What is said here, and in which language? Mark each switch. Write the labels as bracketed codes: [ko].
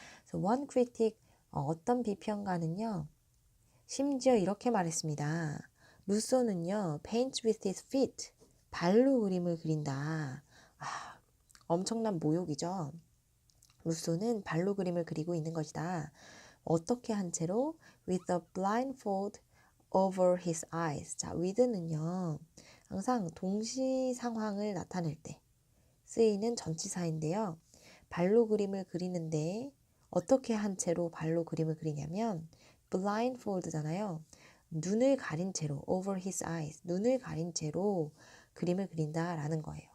[ko] 그래서 [en] one critic, [ko] 어떤 비평가는요, 심지어 이렇게 말했습니다. 루소는요, [en] paints with his feet, [ko] 발로 그림을 그린다. 엄청난 모욕이죠. 루소는 발로 그림을 그리고 있는 것이다. 어떻게 한 채로? [en] With a blindfold over his eyes. [ko] 자, with는요, 항상 동시 상황을 나타낼 때 쓰이는 전치사인데요. 발로 그림을 그리는데 어떻게 한 채로 발로 그림을 그리냐면 blindfold잖아요. 눈을 가린 채로, [en] over his eyes, [ko] 눈을 가린 채로 그림을 그린다라는 거예요.